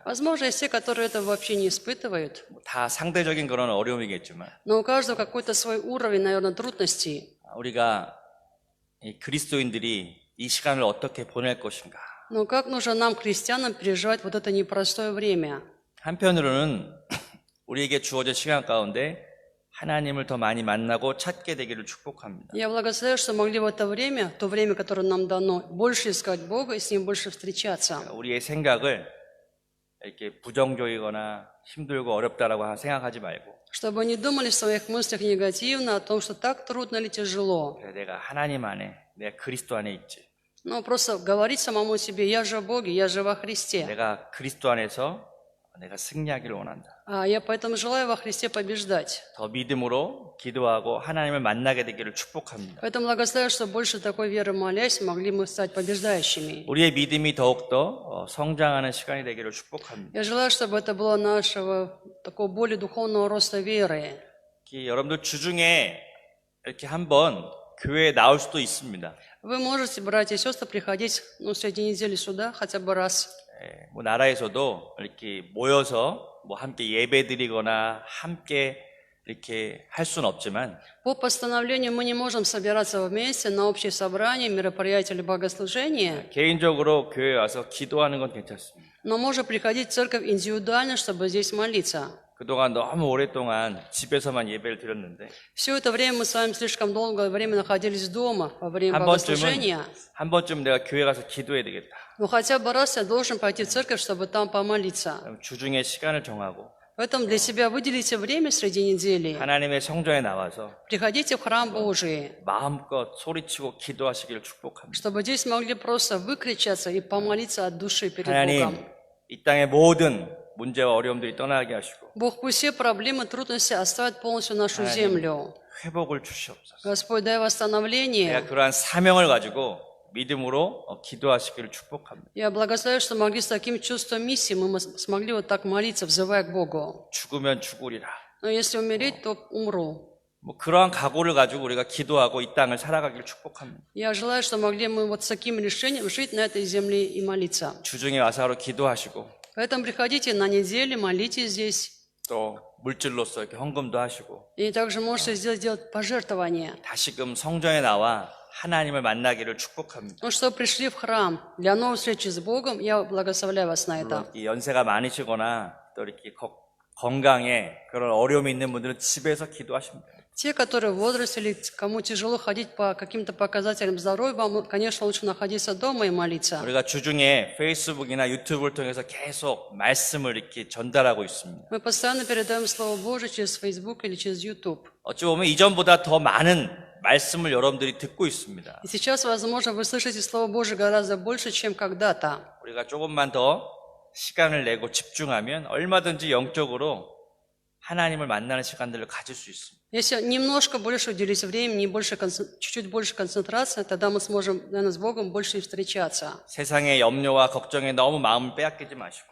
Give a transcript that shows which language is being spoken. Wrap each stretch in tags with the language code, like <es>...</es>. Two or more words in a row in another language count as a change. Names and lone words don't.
<ru>Возможно, есть те, которые это вообще не испытывают.</ru> <ko>다 상대적인 그런 어려움이겠지만</ko> <ru>Но у каждого какой-то свой уровень, наверное, трудностей.</ru> <ko>우리가 이 그리스도인들이 이 시간을 어떻게 보낼 것인가?</ko> <ru>Но как нужно нам, христианам, переживать вот это непростое время?</ru> <ko>한편으로는 우리에게 주어진 시간 가운데 하나님을 더 많이 만나고 찾게 되기를 축복합니다.</ko> <ru>Я благословляю, что могли в это время, то время, которое нам дано, больше искать Бога и с Ним больше встречаться.</ru> <ko>우리의 생각을 이렇게 부정적이거나 힘들고 어렵다라고 생각하지 말고</ko> <ru>Чтобы не думали в своих мыслях негативно о том, что так трудно или тяжело.</ru> <ko>그래, 내가 하나님 안에, 내가 그리스도 안에 있지.</ko> <ru>Но просто говорить самому себе, я же в Боге, я же во Христе.</ru> <ko>내가 그리스도 안에서 내가 승리하기를 원한다.</ko> <ru>Я поэтому желаю во Христе побеждать.</ru> <ko>더 믿음으로 기도하고 하나님을 만나게 되기를 축복합니다.</ko> <ru>Поэтому благословляю, что больше такой веры молясь, могли мы стать побеждающими.</ru> <ko>우리의 믿음이 더욱더 성장하는 시간이 되기를 축복합니다.</ko> <ru>Я желаю, чтобы это было нашего такого более духовного роста веры.</ru> <ko>여러분들 주중에 이렇게 한번 교회에 나올 수도 있습니다.</ko> <ru>Вы можете, братья и сестры, приходить среди недели сюда хотя бы раз.</ru> <ko>뭐 나라에서도 이렇게 모여서 뭐 함께 예배드리거나 함께 이렇게 할 수는 없지만</ko> <ru>По постановлению мы не можем собираться вместе на общее собрание, мероприятие или богослужение,</ru> <ko>개인적으로 교회에 와서 기도하는 건 괜찮습니다.</ko> <ru>но можем приходить в церковь индивидуально, чтобы здесь молиться.</ru> <ko>그동안 너무 오랫동안 집에서만 예배를 드렸는데</ko> <ru>Все это время мы с вами слишком долгое время находились дома во время богослужения.</ru> <ko>한 번쯤 내가 교회 가서 기도해야 되겠다.</ko> <ru>Но хотя бы раз я должен пойти в церковь, чтобы там помолиться.</ru> <ko>그럼 주중에 시간을 정하고</ko> <ru>Поэтому для себя выделите время среди недели.</ru> <ko>하나님의 성전에 나와서</ko> <ru>Приходите в храм Божий,</ru> <ko>마음껏 소리치고 기도하시기를 축복합니다.</ko> <ru>чтобы здесь могли просто выкричаться и помолиться от души перед</ru> <ko>하나님,</ko> <ru>Богом.</ru> <ko>이 땅의 모든 문제와 어려움들이 떠나게 하시고</ko> <ru>Бог, пусть все проблемы, трудности оставят полностью нашу землю.</ru> <ko>회복을 주시옵소서.</ko> <ru>Господь, дай восстановление.</ru> <ko>내가 그러한 사명을 가지고 믿음으로 기도하시기를 축복합니다.</ko> <ru>Я благословляю, что могли с таким чувством миссии, мы смогли вот так молиться, взывая к Богу.</ru> <ko>죽으면 죽으리라.</ko> <ru>Но если умереть, то умру.</ru> <ko>뭐 그러한 각오를 가지고 우리가 기도하고 이 땅을 살아가기를 축복합니다.</ko> <ru>Я желаю, что могли мы вот с таким решением жить на этой земле и молиться.</ru> <ko>주중에 와서 하루 기도하시고</ko> <ru>Поэтому приходите на неделе, молитесь здесь.</ru> <ko>또 물질로서 이렇게 헌금도 하시고</ko> <ru>И также можете сделать пожертвование.</ru> <ko>다시금 성전에 나와 하나님을 만나기를 축복합니다.</ko> <ru>Ну что, пришли в храм для новой встречи с Богом, я благословляю вас на это.</ru> <ko>물론 연세가 많으시거나 또 이렇게 건강에 그런 어려움이 있는 분들은 집에서 기도하시면 돼요.</ko> <ru>Те, которые в возрасте или кому тяжело ходить по каким-то показателям здоровья, вам, конечно, лучше находиться дома и молиться.</ru> <ko>우리가 주중에 페이스북이나 유튜브를 통해서 계속 말씀을 이렇게 전달하고 있습니다.</ko> <ru>Мы постоянно передаем Слово Божие через Facebook или через YouTube.</ru> <ko>어찌 보면 이전보다 더 많은 말씀을 여러분들이 듣고 있습니다.</ko> <ru>И сейчас, возможно, вы слышите Слово Божие гораздо больше, чем когда-то.</ru> <ko>우리가 조금만 더 시간을 내고 집중하면 얼마든지 영적으로 하나님을 만나는 시간들을 가질 수 있습니다.</ko> <ru>Если немножко больше уделить времени, чуть-чуть больше концентрации, тогда мы сможем, наверное, с Богом больше встречаться.</ru> <ko>세상의 염려와 걱정에 너무 마음을 빼앗기지 마시고</ko>